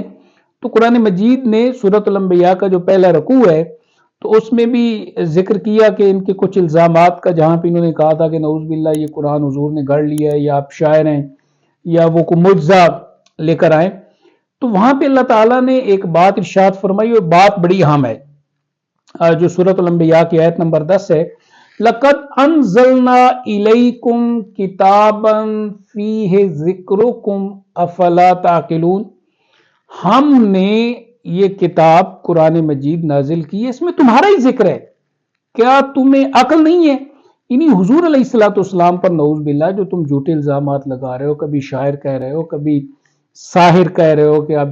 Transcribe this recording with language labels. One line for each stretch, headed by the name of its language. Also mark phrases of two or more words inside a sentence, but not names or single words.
Urdu: تو قرآن مجید نے سورۃ الانبیاء کا جو پہلا رکوع ہے تو اس میں بھی ذکر کیا کہ ان کے کچھ الزامات کا، جہاں پہ انہوں نے کہا تھا کہ
Arabic: نعوذ باللہ
Urdu: یہ قرآن حضور نے گھڑ لیا ہے، یا آپ شاعر ہیں، یا وہ کوئی معجزہ لے کر آئیں، تو وہاں پہ اللہ تعالیٰ نے ایک بات ارشاد فرمائی، اور بات بڑی اہم ہے جو سورۃ الانبیاء کی آیت نمبر 10 ہے
Arabic: لقد أنزلنا إليكم كتابا فيه ذكركم أفلا تعقلون,
Urdu: ہم نے یہ کتاب قرآن مجید نازل کی ہے، اس میں تمہارا ہی ذکر ہے، کیا تمہیں عقل نہیں ہے. انہیں حضور علیہ السلام پر
Arabic: نعوذ باللہ
Urdu: جو تم جھوٹے الزامات لگا رہے ہو، کبھی شاعر کہہ رہے ہو، کبھی ساحر کہہ رہے ہو کہ آپ